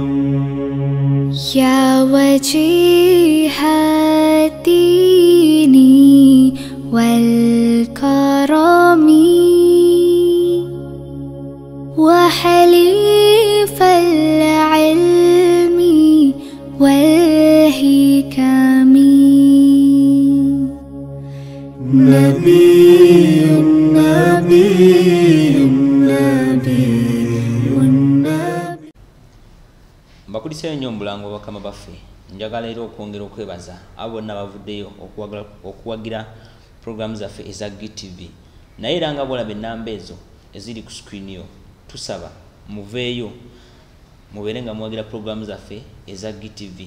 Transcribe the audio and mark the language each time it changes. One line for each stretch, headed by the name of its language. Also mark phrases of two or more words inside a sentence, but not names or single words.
Arabic: يا وجيه الدين والكرم وحليف العلم والحكم نبي نبي
Ganda: mbakuliseyo nnyo mulango bakama baffe. Njagala era okwongera okwebaza abo bonna bavuddeyo okuwagira program zaffe eza GTV. Naye era nga bwolaba ennamba ezo eziri ku screen yo, tusaba muveeyo mubeere nga muwagira program zaffe eza GTV.